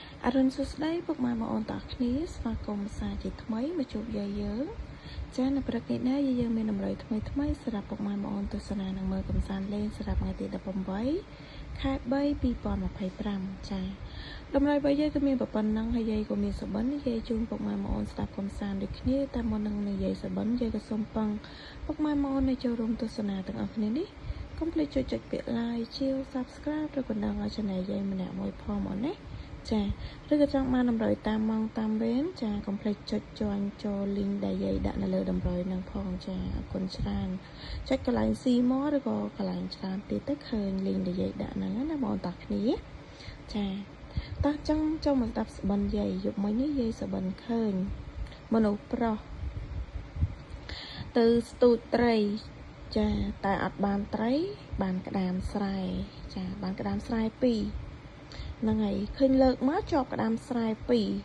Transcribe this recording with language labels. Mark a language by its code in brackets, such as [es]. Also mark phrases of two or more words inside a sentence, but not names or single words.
[km] អរុនសួស្តីពុកម៉ែបងប្អូនទាំងអស់គ្នាស្វាគមន៍សាជាថ្មីមកជួបយាយយើងចា៎នៅព្រឹកនេះដែរយាយយើងមានតម្រុយថ្មីសម្រាប់ពុកម៉ែបងប្អូនទស្សនានឹងមើលកំសាន្តលេងសម្រាប់ថ្ងៃទី18ខែ3 2025ចា៎តម្រុយរបស់យាយក៏មានប៉ុណ្ណឹង ហើយយាយក៏មានសុបិនយាយជូនពុកម៉ែបងប្អូនស្ដាប់កំសាន្តដូចគ្នាតែមុននឹងនិយាយសុបិនយាយក៏សូមពឹងពុកម៉ែបងប្អូនដែលចូលរួមទស្សនាទាំងអស់គ្នានេះកុំភ្លេ ចចុចពាក្យ [en] like share subscribe [km] ឬក៏ដងឲ្យ channel យាយម្នាក់មួយផងមកណាចាឬក៏ចង់បានតម្រុយតាមម៉ោងតាមវេន ចាកុំភ្លេចចុច join ចូល link ដែលយាយដាក់នៅលើតម្រុយនឹងផងចាអរគុណច្រើនចុចកន្លែង [en] see more [km] ឬក៏កន្លែងច្រើនទៀតទៅឃើញ link ដែលយាយដាក់ហ្នឹងណាបងប្អូនគ្នាចាតោះចង់ចូលមកស្ដាប់ស្បិនយាយយប់មិញនេះយាយស្បិនឃើញមនុស្សប្រុសទៅស្ទូចត្រីចាតែអត់បានត្រីបានក្តាមស្រែចាបានក្តាមស្រែ2ហ្នឹងហើយឃើញលើកមកជាប់ក្តាមស្រែ2